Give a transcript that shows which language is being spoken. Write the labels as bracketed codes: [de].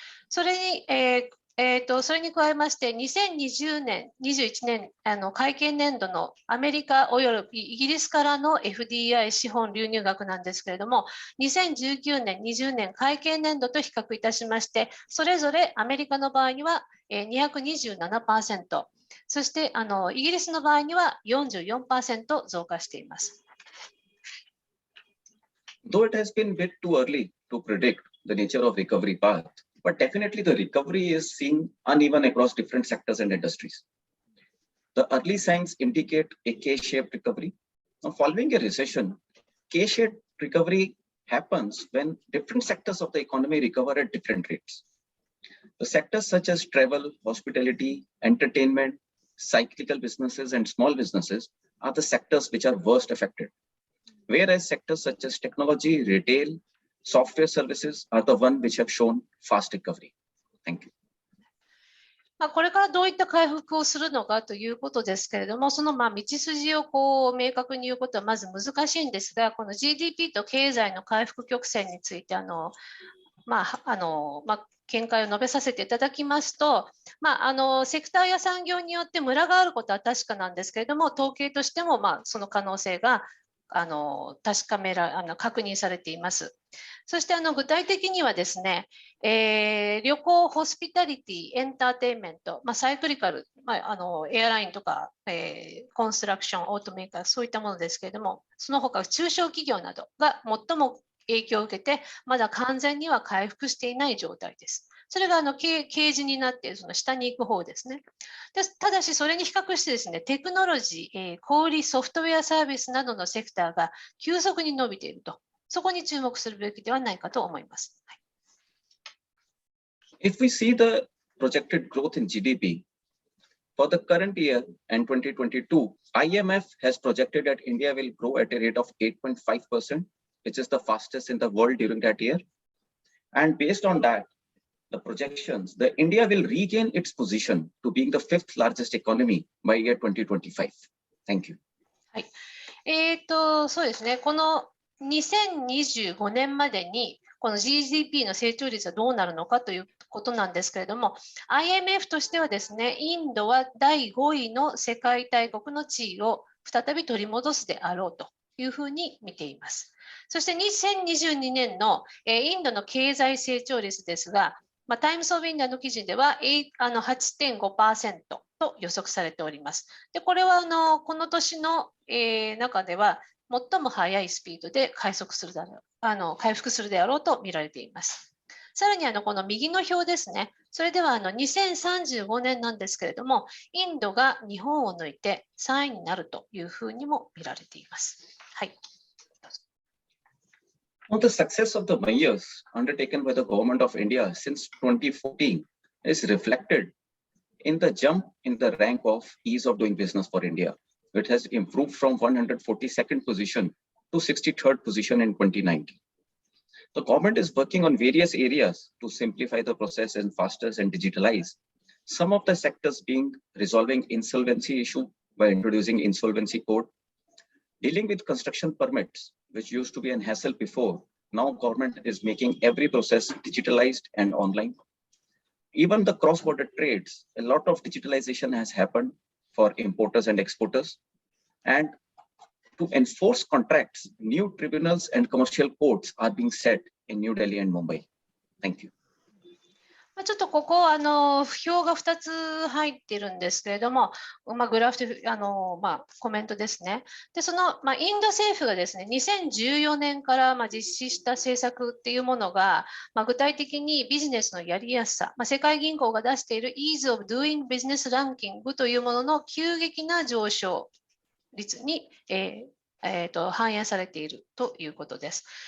[ja] それに加えまして、2020年、21年会計年度のアメリカおよびイギリスからの FDI 資本流入額なんですけれども、2019年、20年会計年度と比較いたしまして、それぞれアメリカの場合には227%、そしてイギリスの場合には 44% 増加しています。 [en] Though it has been a bit too early to predict the nature of recovery path, but definitely the recovery is seen uneven across different sectors and industries. The early signs indicate a K-shaped recovery. Now, following a recession, K-shaped recovery happens when different sectors of the economy recover at different rates. The sectors such as travel, hospitality, entertainment, cyclical businesses, and small businesses are the sectors which are worst affected. whereas sectors such as technology, retail, software services are the ones which have shown fast recovery. Thank you. [ja] これからどういった回復をするのかということですけれども、その道筋を明確に言うことはまず難しいんですが、この GDP と経済の回復曲線について見解を述べさせていただきますと、セクターや産業によってムラがあることは確かなんですけれども、統計としてもその可能性が確認されています。そして具体的にはですね、旅行、ホスピタリティ、エンターテインメント、サイクリカル、エアラインとか、コンストラクション、オートメーカー、そういったものですけれども、その他中小企業などが最も影響を受けて、まだ完全には回復していない状態です。それが掲示になっているその下に行く方ですね。ただし、それに比較してですね、テクノロジー、小売、ソフトウェアサービスなどのセクターが急速に伸びていると、そこに注目するべきではないかと思います。 [en] If we see the projected growth in GDP for the current year and 2022, IMF has projected that India will grow at a rate of 8.5%, which is the fastest in the world during that year. And based on that, the projections, the India will regain its position to being the 5th largest economy by year 2025. Thank you. [ja] はい。そうですね。この2025年までにこの GDP の成長率はどうなるのかということなんですけれども、IMF としてはですね、インドは第5位の世界大国の地位を再び取り戻すであろうというふうに見ています。そして2022年のインドの経済成長率ですが、タイムズ・オブ・インディアの記事では 8.5% と予測されております。で、これはこの年の中では最も速いスピードで回復するであろうと見られています。さらにこの右の表ですね。それでは2035年なんですけれども、インドが日本を抜いて3位になるというふうにも見られています。はい。 [en] Now, the success of the measures undertaken by the government of India since 2014 is reflected in the jump in the rank of ease of doing business for India. It has improved from 142nd position to 63rd position in 2019. The government is working on various areas to simplify the process and faster and digitalize. Some of the sectors being resolving insolvency issue by introducing insolvency code, dealing with construction permits, which used to be a hassle before. Now government is making every process digitalized and online. Even the cross-border trades, a lot of digitalization has happened for importers and exporters. And to enforce contracts, new tribunals and commercial courts are being set in New Delhi and Mumbai. Thank you. [ja] ちょっとここ表が2つ入っているんですけれども、グラフとコメントですね。で、その、インド政府がですね、2014年から実施した政策っていうものが、具体的にビジネスのやりやすさ、世界銀行が出している Ease of Doing Business ランキングというものの急激な上昇率に、反映されているということです。